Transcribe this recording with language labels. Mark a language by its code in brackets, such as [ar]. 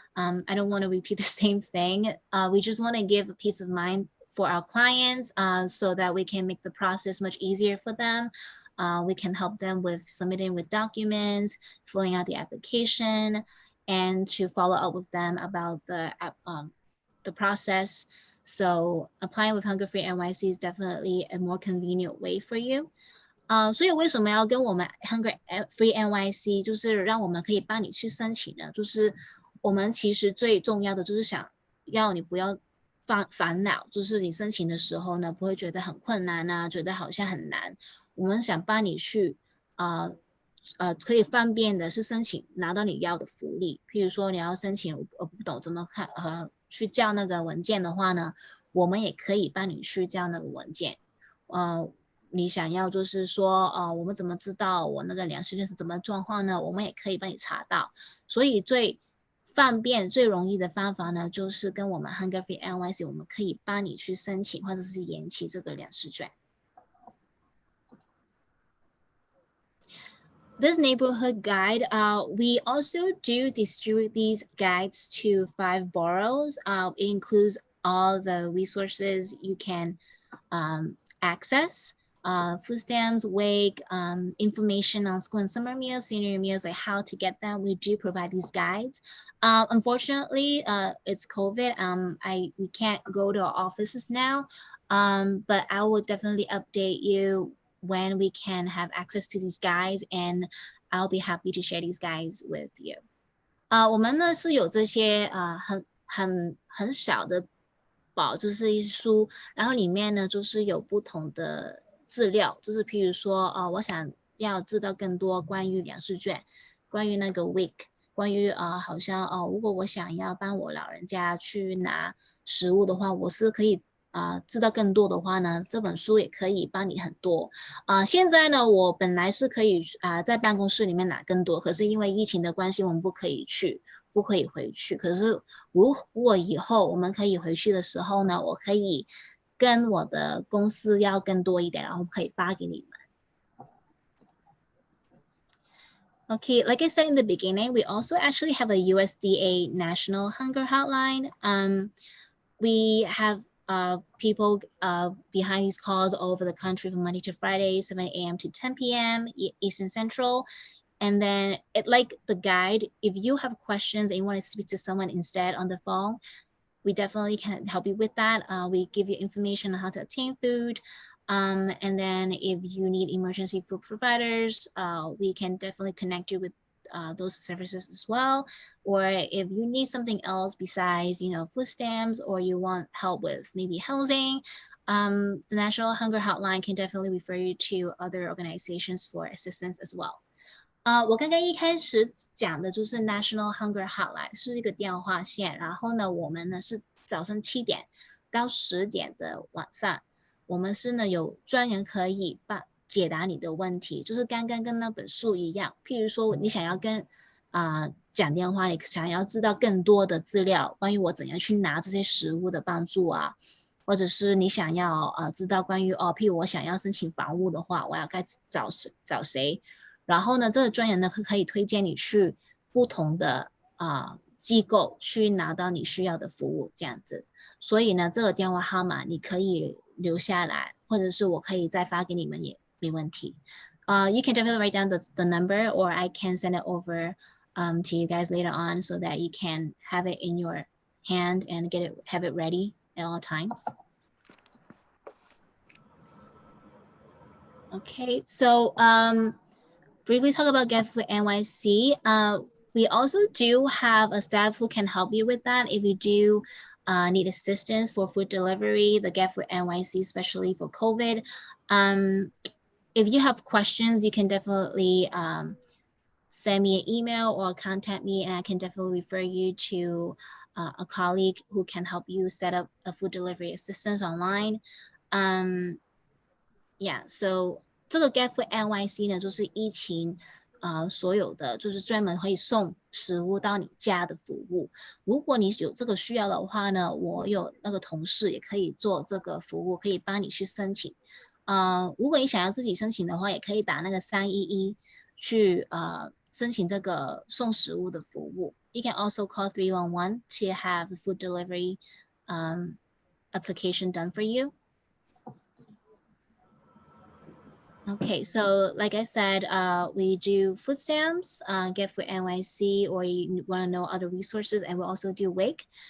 [en] I don't want to repeat the same thing. We just want to give a peace of mind for our clients so that we can make the process much easier for them. We can help them with submitting with documents, filling out the application, and to follow up with them about the process. So applying with Hunger Free NYC is definitely a more convenient way for you. [zh] 所以为什么要跟我们 Hunger Free NYC 就是让我们可以帮你去申请呢？就是我们其实最重要的就是想要你不要烦恼，就是你申请的时候呢不会觉得很困难啊，觉得好像很难。我们想帮你去可以方便的是申请拿到你要的福利，譬如说你要申请我不懂怎么看去叫那个文件的话呢，我们也可以帮你去叫那个文件。你想要就是说我们怎么知道我那个粮食券是怎么状况呢？我们也可以帮你查到。所以最方便最容易的方法呢，就是跟我们 Hunger Free NYC 我们可以帮你去申请或者是延期这个粮食券。 [en] This neighborhood guide, we also do distribute these guides to 5 boroughs. It includes all the resources you can access. Food stamps, WIC, information on school and summer meals, senior meals, like how to get them. We do provide these guides. Unfortunately, it's COVID. We can't go to our offices now, but I will definitely update you when we can have access to these guides, and I'll be happy to share these guides with you. [zh] 我们呢是有这些很小的宝，就是一书，然后里面呢就是有不同的资料，就是譬如说我想要知道更多关于粮食券，关于那个 WIC， 关于好像如果我想要帮我老人家去拿食物的话，我是可以知道更多的话呢，这本书也可以帮你很多。现在呢，我本来是可以在办公室里面拿更多，可是因为疫情的关系，我们不可以回去。可是如果以后我们可以回去的时候呢，我可以跟我的公司要更多一点，然后可以发给你们。 [en] Okay, like I said in the beginning, we also actually have a USDA National Hunger Hotline. We have people behind these calls all over the country from Monday to Friday, 7 a.m. to 10 p.m. Eastern Central. And then like the guide, if you have questions and you want to speak to someone instead on the phone, we definitely can help you with that. We give you information on how to obtain food. And then if you need emergency food providers, we can definitely connect you with those services as well. Or if you need something else besides, food stamps, or you want help with maybe housing, the National Hunger Hotline can definitely refer you to other organizations for assistance as well. [zh] 我刚刚一开始讲的就是 National Hunger Hotline 是一个电话线，然后呢，我们呢是早上7点到10点的晚上，我们是呢有专人可以解答你的问题，就是刚刚跟那本书一样，譬如说你想要跟讲电话，你想要知道更多的资料，关于我怎样去拿这些食物的帮助啊，或者是你想要知道关于譬如我想要申请房屋的话，我要该找谁？然后呢，这个专员呢可以推荐你去不同的机构去拿到你需要的服务，这样子。所以呢，这个电话号码你可以留下来，或者是我可以再发给你们也没问题。 [en] You can definitely write down the number, or I can send it over to you guys later on so that you can have it in your hand and have it ready at all times. Okay, so briefly talk about Get Food NYC. We also do have a staff who can help you with that if you do need assistance for food delivery, the Get Food NYC, especially for COVID. If you have questions, you can definitely send me an email or contact me, and I can definitely refer you to a colleague who can help you set up a food delivery assistance online. Yeah, so [zh] 这个 Get Food NYC 呢，就是疫情所有的就是专门可以送食物到你家的服务。如果你有这个需要的话呢，我有那个同事也可以做这个服务，可以帮你去申请。如果你想要自己申請的話，也可以打那個311去申請這個送食物的服務。 [en] You can also call 311 to have the food delivery application done for you. Okay, so like I said, we do food stamps, Get Food NYC, or you want to know other resources, and we also do WAKE.